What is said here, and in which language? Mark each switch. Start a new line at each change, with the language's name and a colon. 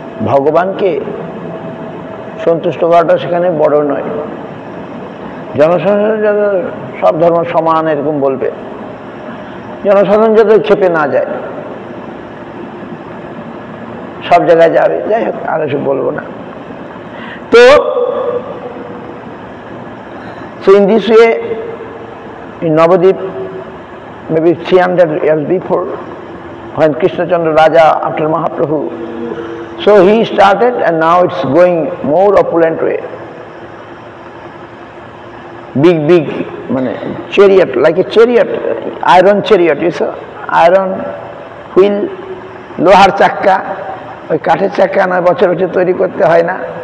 Bangla: ভগবানকে সন্তুষ্ট করাটা সেখানে বড় নয়। জনসাধারণ যাতে সব ধর্ম সমান এরকম বলবে, জনসাধারণ যাতে খেপে না যায়, সব জায়গায় যাবে, যাই হোক আর এসব বলবো না।
English: তো in this way, in Navadip, maybe 300 years before, when Krishna Chandra Raja after Mahaprabhu, so he started and now it's going more opulent way. Big chariot, like a chariot, iron chariot, you saw, iron wheel,
Bangla: লোহার চাক্কা, ওই কাঠের চাক্কা নয়, বছর বছর তৈরি করতে হয় না।